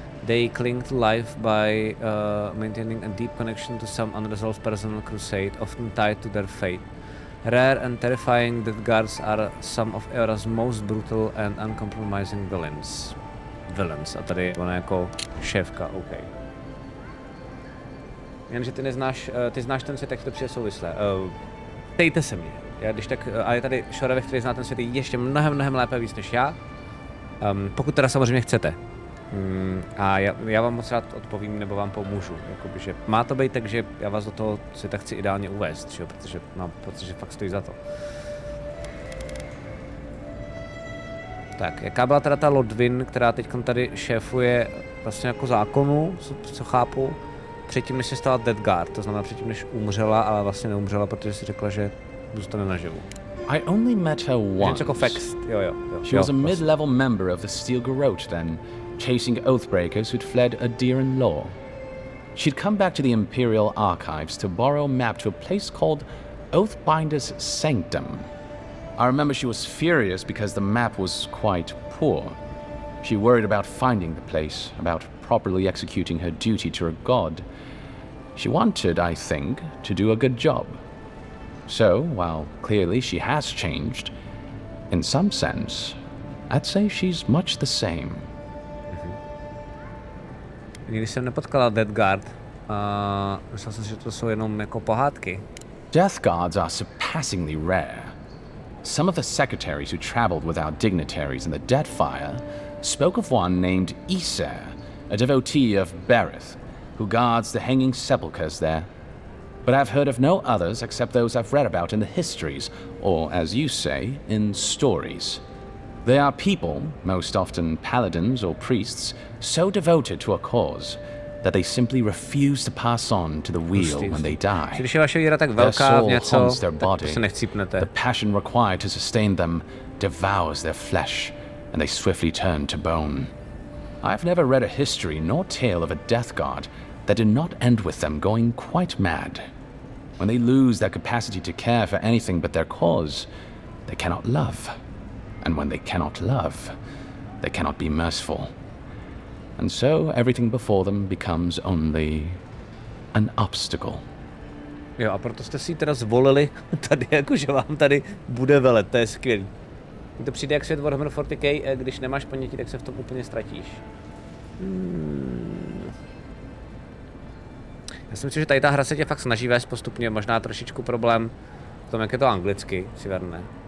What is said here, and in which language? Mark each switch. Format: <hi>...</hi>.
<en>They cling to life by maintaining a deep connection to some unresolved personal crusade, often tied to their fate. Rare and terrifying Death Guards are some of Era's most brutal and uncompromising villains.</en> <cs>A tady ona jako šéfka, OK. Jenže ty neznáš, ty znáš ten svět, jak to přijde souvislé. Ptejte se mě. Já když tak, a je tady Šorevek, který zná ten svět ještě mnohem lépe víc než já. Pokud teda samozřejmě chcete. A já vám moc rád odpovím, nebo vám pomůžu. Jakoby, že má to být tak, že já vás do toho světa chci ideálně uvést, že? Protože mám pocit, že fakt stojí za to. Tak, jaká byla teda ta Lodwin, která teď tady šéfuje vlastně jako zákonu, co chápu, předtím, než se stala Deathguard, to znamená předtím, než umřela, ale vlastně neumřela, protože si řekla, že zůstane naživu.</cs> <en>I only met her once.</en> <cs>Jako fax. Jo.</cs> <en>She was a mid-level member of the Steel Garrote then, chasing Oathbreakers who'd fled a Deeren law. She'd come back to the Imperial Archives to borrow a map to a place called Oathbinder's Sanctum. I remember she was furious because the map was quite poor. She worried about finding the place, about properly executing her duty to her god. She wanted, I think, to do a good job. So, while clearly she has changed, in some sense, I'd say she's much the same.</en> <cs>Nikdy jsem nepotkala Deathguard. Myslel jsem si, že to jsou jenom jako pohádky.</cs> <en>Death Guards are surpassingly rare. Some of the secretaries who traveled without dignitaries in the Deadfire spoke of one named Iser, a devotee of Berith, who guards the hanging sepulchres there. But I've heard of no others except those I've read about in the histories, or, as you say, in stories. They are people, most often paladins or priests, so devoted to a cause that they simply refuse to pass on to the wheel when they die.</en> <cs>Když je vaše víra tak</cs> <en>Their</en> <cs>velká v</cs> <en>soul</en> <cs>něco,</cs> <en>haunts their</en> <cs>tak</cs> <en>body.</en> <cs>prostě nechcípnete.</cs> <en>The passion required to sustain them devours their flesh, and they swiftly turn to bone. I've never read a history nor tale of a death guard that did not end with them going quite mad. When they lose their capacity to care for anything but their cause, they cannot love. And when they cannot love, they cannot be merciful. And so everything before them becomes only an obstacle.</en> <cs>Jo, a proto jste si ji teda zvolili tady, jakože vám tady bude velet, to je skvělý. To přijde jak svět Warhammer 40k, když nemáš paměti, tak se v tom úplně ztratíš. Já si myslím, že tady ta hra se tě fakt snaží vést postupně, možná trošičku problém v tom, jak je to anglicky, si verne.</cs>